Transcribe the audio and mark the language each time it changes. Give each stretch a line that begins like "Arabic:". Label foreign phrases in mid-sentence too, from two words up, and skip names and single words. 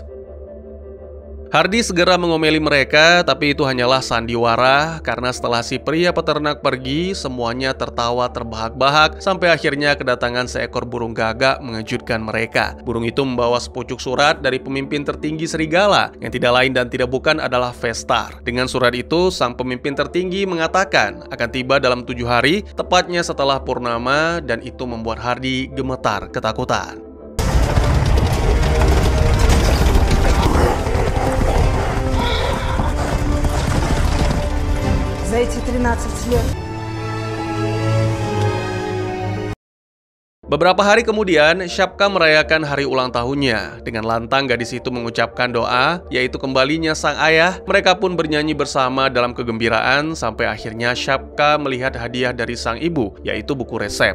Indonesian: Hardy segera mengomeli mereka, tapi itu hanyalah sandiwara karena setelah si pria peternak pergi, semuanya tertawa terbahak-bahak sampai akhirnya kedatangan seekor burung gagak mengejutkan mereka. Burung itu membawa sepucuk surat dari pemimpin tertinggi serigala yang tidak lain dan tidak bukan adalah Vestar. Dengan surat itu, sang pemimpin tertinggi mengatakan akan tiba dalam 7 hari, tepatnya setelah purnama, dan itu membuat Hardy gemetar ketakutan.
Russian: За эти 13 лет.
Indonesian: Beberapa hari kemudian, Shapka merayakan hari ulang tahunnya. Dengan lantang gadis itu mengucapkan doa, yaitu kembalinya sang ayah. Mereka pun bernyanyi bersama dalam kegembiraan, sampai akhirnya Shapka melihat hadiah dari sang ibu, yaitu buku resep.